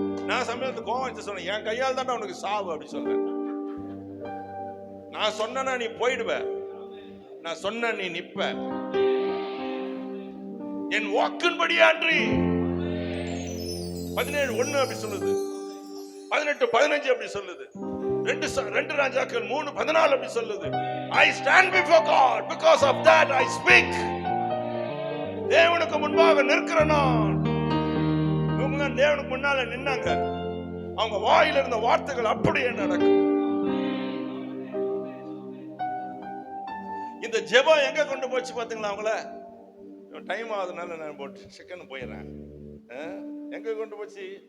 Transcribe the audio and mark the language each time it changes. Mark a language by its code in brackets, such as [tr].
[ta] நான் சமயத்துக்கு கோவம் வச்சு சொன்னேன், என் கையால் தான் உனக்கு சாவு அப்படி சொன்னேன். நான் சொன்னா நீ போயிடுவ, நான் சொன்ன நீ நிப்ப. என் வாக்கின்படியே அன்றி 17:1 அப்படி சொல்லுது, 18:15 அப்படி சொல்லுது, 2 ராஜாக்கள் 3:14 அப்படி சொல்லுது. [en] I stand before God, because of that I speak. [ta] தேவனுக்கு முன்பாக நிற்கிற நான். இவங்க தேவனுக்கு முன்னால நின்னாங்க, அவங்க வாயில இருந்த வார்த்தைகள் அப்படியே நடக்கும். இந்த ஜெபம் எங்க கொண்டு போச்சு பாத்தீங்களா? அவங்கள டைம் ஆகுதுனால நான் போட்டு செகண்ட் போயிடுறேன். எங்க கொண்டு போச்சு?